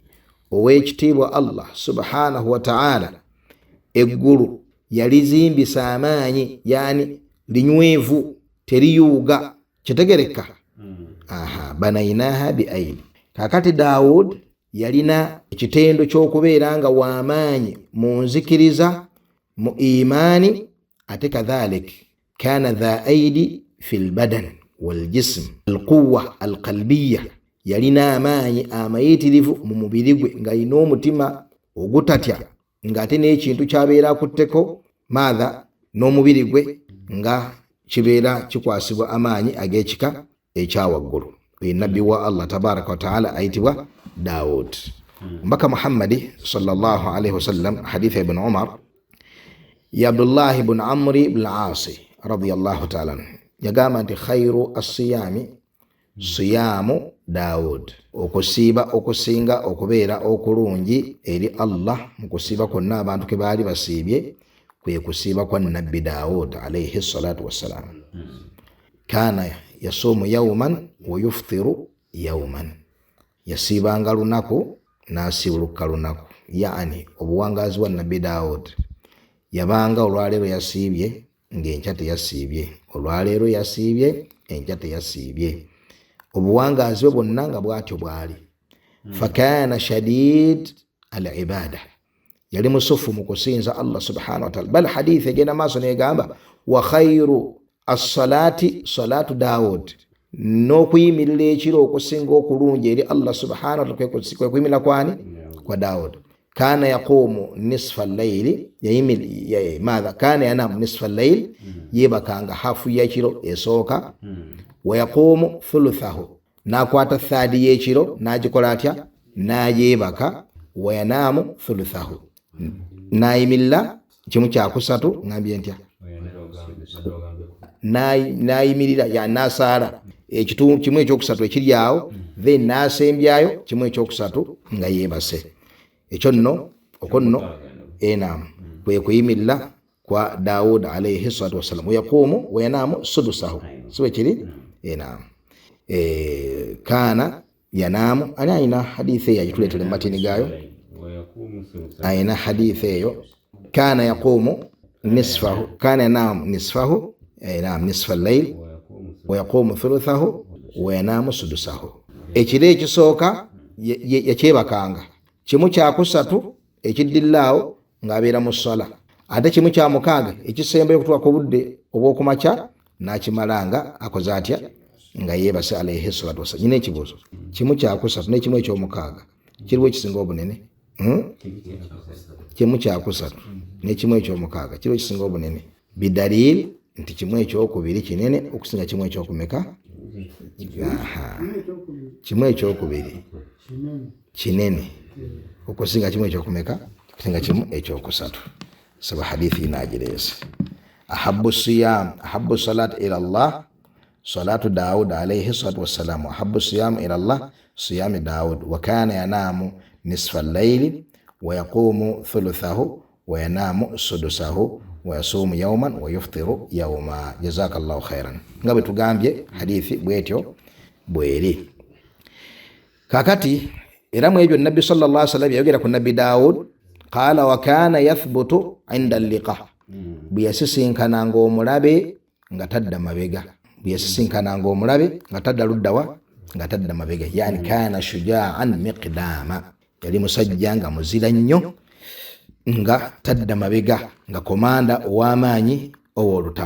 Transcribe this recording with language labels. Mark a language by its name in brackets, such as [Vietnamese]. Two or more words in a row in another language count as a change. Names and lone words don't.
[Ganda] Ow'ekitiibwa [Arabic] الله سبحانه وتعالى [Ganda] eggulu yalizimbisa amaanyi, yani linywevu teriyuuga. [Arabic] Kitegereka? بنيناها بأيد. [Ganda] Kakati Daawud yalina ekitendo ky'okubeera nga w'amaanyi mu nzikiriza, mu imaani, ate [Arabic] كذلك كان ذا أيد في البدن والجسم. القوة القلبية, [Ganda] yalina amaanyi amayitirivu mu mubiri gwe nga alina omutima ogutatya, ng'ate n'ekintu kyabeera akutteko maadha n'omubiri gwe nga kibeera kikwasibwa amaanyi ag'ekika ekyawaggulu. Oyo nabbi wa [Arabic] الله تبارك وتعالى [Ganda] ayitibwa Daawud. Mbaka Muhammadi [Arabic] صلى الله عليه وسلم, [Ganda] hadithi ibn Umar ya Abdullah ibn Amri ibn al-Asi [Arabic] رضي الله تعالى عنه, [Ganda] yagamba nti [Arabic] خير الصيام صيام داود, [Ganda] okusiiba okusinga okubeera okulungi eri Allah mu kusiiba kwonna abantu ke baali basiibye kwe kusiiba kwa nabbi Daawud [Arabic] عليه الصلاة والسلام. كان يصوم يوما ويفطر يوما, [Ganda] yasiibanga lunaku n'asiibuluka lunaku. Yani obuwangazi bwa nabbi Daawud, yabanga olwaleero yasiibye ng'enkya teyasiibye, olwaleero yasiibye enkya teyasiibye. Obuwangazi bwe bwonna nga bwatyo bwali. [Arabic] فكان شديد العبادة, [Ganda] yali musufu mu kusinza [Arabic] الله سبحانه وتعالى. [Ganda] Bal hadithi egenda maaso negamba [Arabic] وخير الصلاة صلاة داود, [Ganda] n'okuyimirira ekiro okusinga okulungi eri [Arabic] الله سبحانه وتعالى [Ganda] kwe kuyimirira kwani? Kwa Daawud. [Arabic] كان يقوم نصف الليل ماذا كان ينام نصف الليل, [Ganda] yebakanga hafu y'ekiro esooka. [Arabic] ويقوم ثلثه, [Ganda] nakwata thadi y'ekiro n'agikola atya? N'ayebaka. [Arabic] وينام ثلثه, [Ganda] nayimirira kimu kyakusatu. Ngambye ntya? Nayimirira ya nasaala ekitundu kimu ekyokusatu ekiri awo, then nasembyayo kimu ekyokusatu nga yebase. Ekyo nno okonno enam kwe kuyimirira kwa Daawud [Arabic] عليه الصلاة والسلام. يقوم وينام سدسه, [Ganda] sibe kiri enam. [Arabic] كان ينام, [Ganda] ani ayina hadithi eyo agituleetera mu matini gaayo? Ayina hadithi eyo. [Arabic] كان يقوم نصفه كان ينام نصفه, enam نصف الليل ويقوم ثلثه وينام سدسه. [Ganda] Ekiro ekisooka yakyebakanga kimu kyakusatu, ekiddirirawo ng'abeera mu ssala. Ate kimu kya mukaaga ekisembayo okutuuka ku budde obw'okumakya n'akimalanga akoze atya? Nga yeebase [Arabic] عليه الصلاة والسلام. [Ganda] Nyina ekibuuzo, kimu kyakusatu n'ekimu eky'omukaaga kiriwo ekisinga obunene? Kimu kyakusatu n'ekimu eky'omukaaga kiriwo ekisinga obunene? Bidalil nti kimu ekyokubiri kinene okusinga kimu ekyokumeka? Kimu ekyokubiri kinene okusinga kimu ekyokumeka? Okusinga kimu ekyokusatu. Saba hadithi inagireese. [Arabic] أحب صيام أحب صلاة إلى الله صلاة داود عليه الصلاة والسلام. أحب صيام إلى الله صيام داود وكان ينام نصف الليل ويقوم ثلثه وينام سدسه ويصوم يوما ويفطر يوما. جزاك الله خيرا. [Ganda] Nga bwe tugambye hadithi bwetyo bweri. Kakati era mu ebyo nabbi [Arabic] صلى الله عليه وسلم [Ganda] yayogera ku nabbi Daawud, [Arabic] قال وكان يثبت عند اللقاء, [Ganda] bwe yasisinkananga omulabe nga tadda mabega. Bwe yasisinkananga omulabe nga tadda luddawa? Nga tadda mabega. Yani [Arabic] كان شجاعا مقداما, [Ganda] yali musajja nga muzira nnyo nga tadda mabega, nga komanda ow'amaanyi ow'olutalo.